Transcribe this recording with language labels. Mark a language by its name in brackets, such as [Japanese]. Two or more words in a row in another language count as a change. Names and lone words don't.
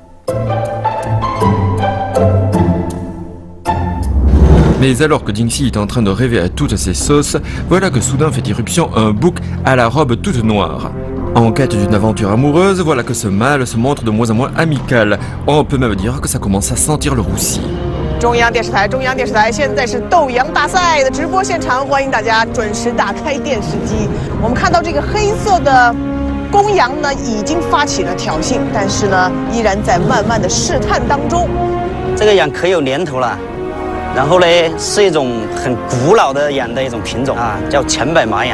[French] Mais alors que Dingxi est en train de rêver à toutes ces sauces, voilà que soudain fait irruption un bouc à la robe toute noire. En quête d'une aventure amoureuse, voilà que ce mâle se montre de moins en moins amical. On peut même dire que ça commence à sentir le roussi. [Chinese] 中央电视台，现在是斗羊大赛的直播现场，欢迎大家准时打开电视机。我们看到这个黑色的公羊呢，已经发起了挑衅，但是呢，依然在慢慢的试探当中。这个羊可有年头了，然后呢，是一种很古老的羊的一种品种啊，叫黔北麻羊。